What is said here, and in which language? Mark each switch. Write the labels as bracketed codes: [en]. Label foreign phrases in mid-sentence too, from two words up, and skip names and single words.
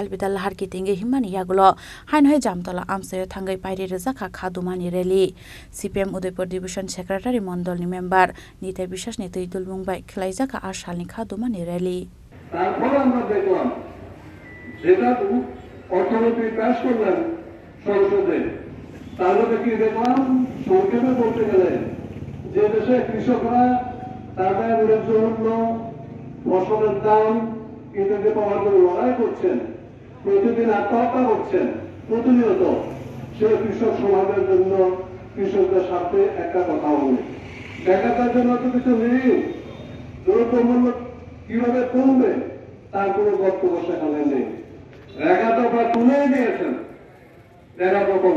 [trp] dalbidal harki tinge himani yagulo hainhoi Jamtola Amsayo thangai pairi rezakha khadumani rally CPM Udaipur [en] Division Secretary [trp] Mondol ni member Nitai Bishas ni Tuidul Mungbai khlaijaka Ashalni khadumani rally [bn] তারপর আমরা দেখলাম যেটা অর্থনীতি পাস করলেন সংসদে তার মধ্যে কি দেখলাম সংক্ষেপে বলতে গেলে যে দেশে কৃষকরা তাদের ন্যায্য ফসলের দাম ইত্যাদি পাওয়ার জন্য লড়াই করছেন প্রতিদিন আত্মহত্যা করছেন প্রতিনিয়ত সে কৃষক সমাজের জন্য কৃষকদের সাথে একটা কথা বলি দেখাটার জন্য তো কিছু নেই দ্রব্যমূল্য কিভাবে কমবে তার কোনো বক্তব্য সেখানে নেই রেখাটা বা তুলে নিয়েছেন রেখা প্রকল্প